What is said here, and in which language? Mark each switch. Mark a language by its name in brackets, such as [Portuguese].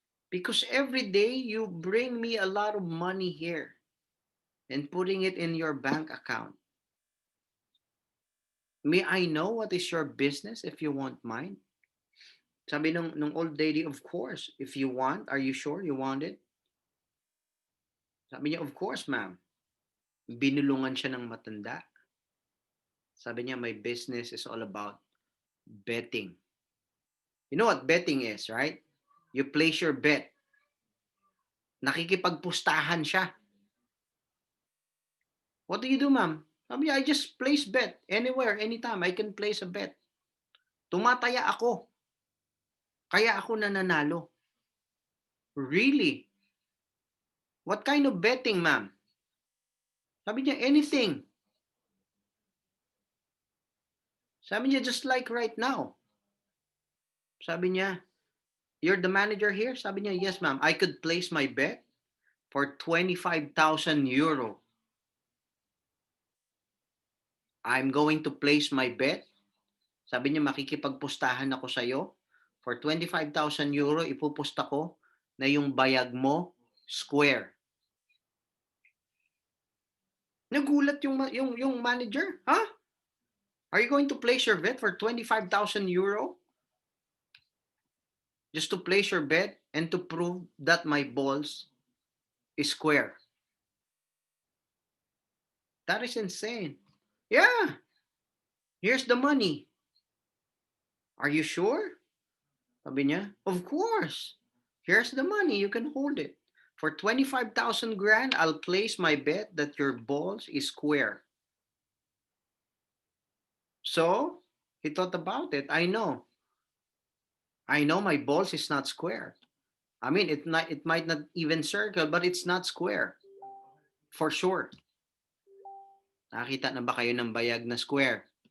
[English] Because every day you bring me a lot of money here and putting it in your bank account. May I know what is your business if you won't mind? [Filipino] Sabi nung [English] old lady, of course. If you want, are you sure you want it? [Filipino] Sabi niya, [English] of course, ma'am. [Filipino] Binulungan siya ng matanda. Sabi niya, [English] my business is all about betting. You know what betting is, right? You place your bet. [Filipino] Nakikipagpustahan siya. [English] What do you do, ma'am? [Filipino] Sabi niya, [English] I just place bet. Anywhere, anytime, I can place a bet. [Filipino] Tumataya ako. Kaya ako nananalo. [English] Really? What kind of betting, ma'am? [Filipino] Sabi niya, [English] anything. [Filipino] Sabi niya, [English] just like right now. Sabi niya, you're the manager here? Sabi niya, yes, ma'am. I could place my bet for 25,000 euro. I'm going to place my bet. [Filipino] Sabi niya, makikipagpustahan ako sa'yo. [English] For 25,000 euro, [Filipino] ipupusta ko na yung bayag mo square. Nagulat yung manager. Huh? [English] Are you going to place your bet for 25,000 euro? Just to place your bet and to prove that my balls is square. That is insane. Yeah. Here's the money. Are you sure? [Filipino] Sabi niya, [English] of course. Here's the money. You can hold it. For 25,000 grand, I'll place my bet that your balls is square. So, he thought about it. I know my balls is not square. I mean, it might not even circle, but it's not square. For sure. [Filipino] Nakita na ba kayo ng bayag na square?